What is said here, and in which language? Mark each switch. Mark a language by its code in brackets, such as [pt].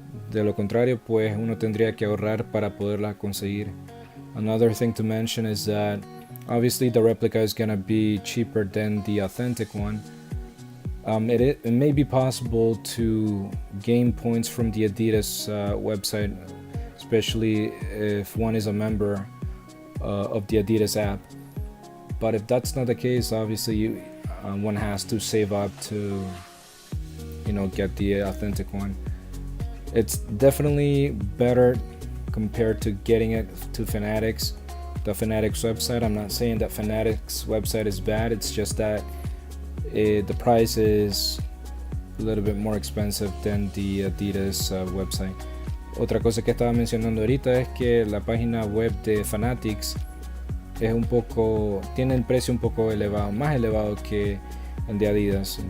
[es] De lo contrario, pues uno tendría que ahorrar para poderla conseguir. [en] Another thing to mention is that obviously the replica is gonna be cheaper than the authentic one. It may be possible to gain points from the Adidas website, especially if one is a member of the Adidas app. But if that's not the case, obviously one has to save up to, get the authentic one. It's definitely better compared to getting it to Fanatics, the Fanatics website. I'm not saying that Fanatics website is bad, it's just that the price is a little bit more expensive than the Adidas website. [es] Otra cosa que estaba mencionando ahorita es que la página web de Fanatics tiene el precio un poco elevado, más elevado que el de Adidas.